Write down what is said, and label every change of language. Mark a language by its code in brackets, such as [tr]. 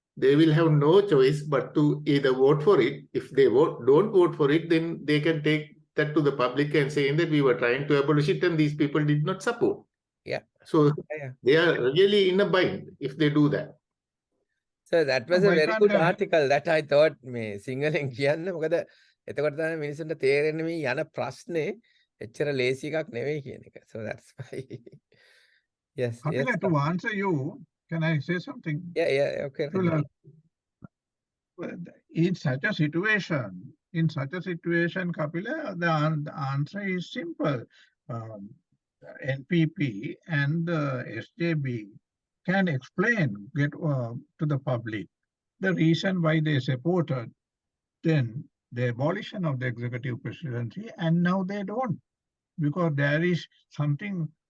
[en] They will have no choice but to either vote for it. If they don't vote for it, then they can take that to the public and saying that we were trying to abolish it and these people did not support. Yeah. So they are really in a bind if they do that. So that was a very good article that I thought [si] මේ සිංහලෙන් කියන්න මොකද එතකොට තමයි මිනිස්සුන්ට තේරෙන්නේ මේ යන ප්‍රශ්නේ එච්චර ලේසි එකක් නෙවෙයි කියන එක. [en] So that's why. Yes. Kapila, to answer you, can I say something? Yeah. Okay. In such a situation, Kapila, the answer is simple. NPP and SJB can explain, to the public the reason why they supported then the abolition of the executive presidency, and now they don't, because there is something